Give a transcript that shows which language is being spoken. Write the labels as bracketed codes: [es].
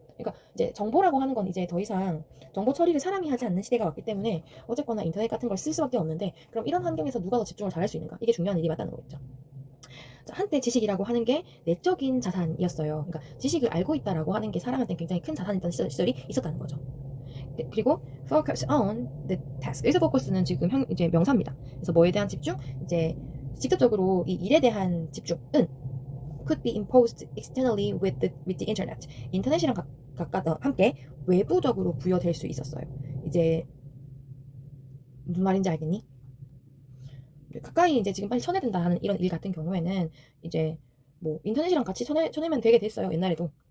[ko] 그러니까 이제 정보라고 하는 건 이제 더 이상 정보 처리를 사람이 하지 않는 시대가 왔기 때문에 어쨌거나 인터넷 같은 걸 쓸 수밖에 없는데 그럼 이런 환경에서 누가 더 집중을 잘할 수 있는가? 이게 중요한 일이 맞다는 거겠죠. 자, 한때 지식이라고 하는 게 내적인 자산이었어요. 그러니까 지식을 알고 있다라고 하는 게 사람한테 굉장히 큰 자산이었던 시절이 있었다는 거죠. 그리고 [en] focus on the task. [ko] 여기서 focus는 지금 이제 명사입니다. 그래서 뭐에 대한 집중? 이제 직접적으로 이 일에 대한 집중은 [en] could be imposed externally with the internet. [ko] 인터넷이랑 함께 외부적으로 부여될 수 있었어요. 이제 무슨 말인지 알겠니? 가까이 이제 지금 빨리 쳐내야 된다 하는 이런 일 같은 경우에는 이제 뭐 인터넷이랑 같이 쳐내면 되게 됐어요. 옛날에도.